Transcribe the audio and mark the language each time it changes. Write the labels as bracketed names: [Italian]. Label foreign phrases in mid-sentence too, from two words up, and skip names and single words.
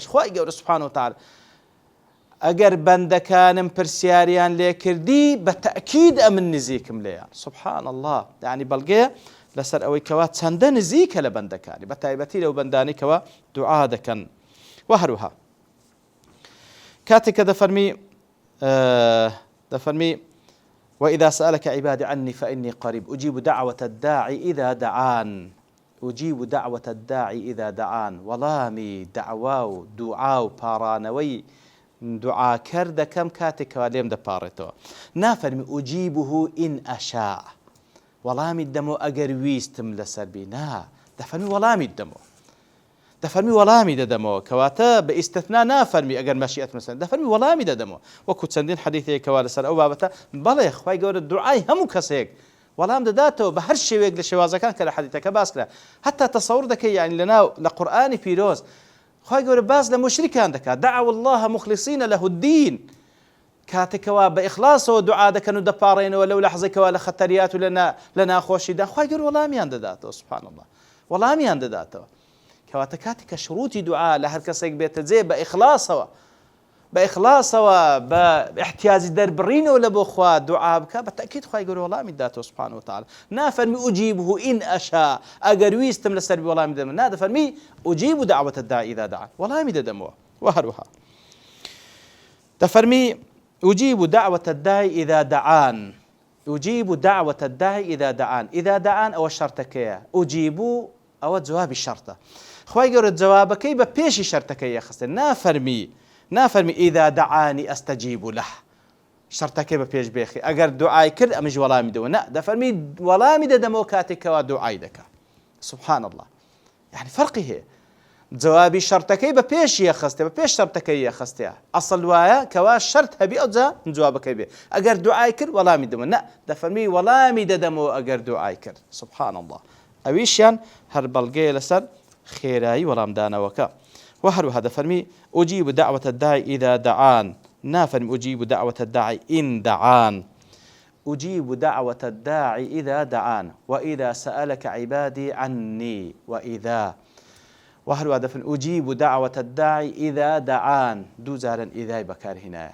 [Central Kurdish] خوای گەورە [Arabic] سوبحانەهو وتەعالا [Central Kurdish] ئەگەر بەندەکانم پرسیاریان لێ کردی بە تەئکید ئەمن نزیکم لێیان. [Arabic] سوبحان الله، [Central Kurdish] یعنی بەڵگەیە لەسەر ئەوەی کەوا چەندە نزیکە لە بەندەکانی، بە تایبەتی لەو بەندانی کەوا دوعا دەکەن. و هەروەها کاتێک کە دەفەرمی [Arabic] وإذا سألك عبادي عني فإني قريب أجيب دعوة الداعي إذا دعان، أجيب دعوة الداعي إذا دعان، [Central Kurdish] وەڵامی دعوا و دوعا و پاڕانەوەی دوعاکەر دەکەم کاتێکەوە لێم دەپاڕێتەوە. نافەرمی [Arabic] ئوجیبه ئین ئەشاء، [Central Kurdish] وەڵامی دەمەوە ئەگەر ویستم لەسەر بی، نا، دەفەرمی وەڵامی دەمەوە، دەفەرمی وەڵامی دەدەمەوە، کەواتە بە ئیستثنا نافەرمی ئەگەر مەشیئەت مەسەن، دەفەرمی وەڵامی دەدەمەوە. وەکو چەندین حەدیثێکەوە لەسەر ئەو بابەتە، بەڵێ خوای گەورە دوعای هەموو کەسێک وەڵام دەداتەوە بە هەر شێوەیەک لە شێوازەکان کە لە حەدیثەکە باس کرا. هەتا تەسەوور دەکەی یعنی لە قورئانی پیرۆز خوای گەورە باس لە مشریکان دەکات، [Arabic] دعوا الله مخلصین له الدین، [Central Kurdish] کاتێکەوە بە ئیخلاسەوە دوعا دەکەن و دەپاڕێنەوە لەو لەحظەیەکەوە لە خەتەریات و لە ناخۆشیدا، خوای گەورە وەڵامیان دەداتەوە. [Arabic] سوبحان الله، [Central Kurdish] وەڵامیان دەداتەوە. کەواتە کاتێک کە شروطی دوعا لە هەر کەسێک بێتە جێ بە ئیخلاسەوە بە احتیاجی دەربڕینەوە لە بۆ خوا دوعا بکە، بە تەئکید خوای گەورە وەڵامی داتەوە [Arabic] سوبحانەهو وتەعالا. [Central Kurdish] نافەرمی [Arabic] ئوجیبه ئین ئەشاء، [Central Kurdish] ئەگەر ویستم لەسەر بی وەڵامی دەدەم، نا، دەفەرمی [Arabic] ئوجیب دعوة الداعی إذا دعان، [Central Kurdish] وەڵامی دەدەمەوە. و هەروەها دەفەرمی [Arabic] أجيب دعوة الداعي إذا دعان، أجيب دعوة الداعي إذا دعان، إذا دعان أو شرطكية، أجيب أو جواب الشرطة. [Central Kurdish] خوای گەورە جوابەکەی بە پێشی شەرتەکەی یەخستێ، نافەرمی [Arabic] ئیذا دعانی ئەستەجیب له، [Central Kurdish] شەرتەکەی بە پێش بێخی، ئەگەر دوعای کرد ئەمیش وەڵامی دەوە، نا، دەفەرمی وەڵامی دەدەمەوە کاتێکەوە دوعای دەکا. [Arabic] سبحان الله، يعني [Central Kurdish] فەرقی هەیە، جوابی شەرتەکەی بە پێشی یەخستێ، بە پێش شەرتەکەی یەخستێ، ئەسڵ وایە کەوا شەرت هەبی ئەوجا جوابەکەی بێ، ئەگەر دوعای کرد وەڵامی دەمە، نا، دەفەرمی وەڵامی دەدەمەوە ئەگەر دوعای کرد. [Arabic] سبحان الله، [Central Kurdish] ئەویشیان هەر بەڵگەیە لەسەر خێرایی وەڵامدانەوەکە. و هەروەها دەفەرمی [Arabic] ئوجیب دعوة الداعي إذا دعان، نافەرمی ئوجیب دعوة الداعي إن دعان، أجيب دعوة الداعي إذا دعان، وإذا سألك عبادي عني، وإذا [Central Kurdish] وهروها دەفەرمی [Arabic] أجيب دعوة الداعي إذا دعان، [Central Kurdish] دوو جارن ئیذای بەکارهێنایە.